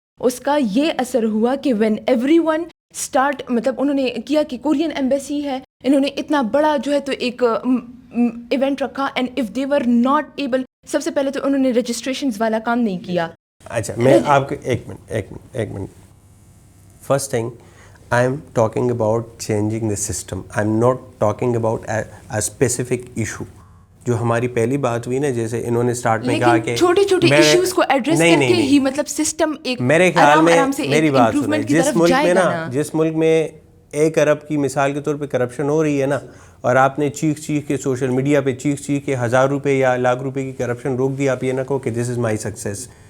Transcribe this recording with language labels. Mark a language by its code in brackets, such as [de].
[ur] اس کا یہ اثر ہوا کہ [en] when everyone start, [ur] مطلب انہوں نے کیا کہ کورین ایمبیسی ہے، انہوں نے اتنا بڑا جو ہے تو ایک ایونٹ رکھا، [en] and if they were not able, [ur] سب سے پہلے تو انہوں نے رجسٹریشنز والا کام نہیں کیا. اچھا میں آپ کو ایک minute [en] First thing I am talking about changing the system. I am not talking about a specific issue. [ur] جو ہماری پہلی بات ہوئی نا، جیسے انہوں نے سٹارٹ میں کہا کہ چھوٹے چھوٹے ایشوز کو ایڈریس کر کے ہی مطلب سسٹم ایک میرے خیال میں میری بات سنیں، جس ملک میں 1 ارب کی مثال کے طور پہ کرپشن ہو رہی ہے نا، اور آپ نے چیخ کے سوشل میڈیا پہ چیخ کے 1000 روپے یا لاکھ روپے کی کرپشن روک دی، آپ یہ نہ کہو کہ [en] This is my success.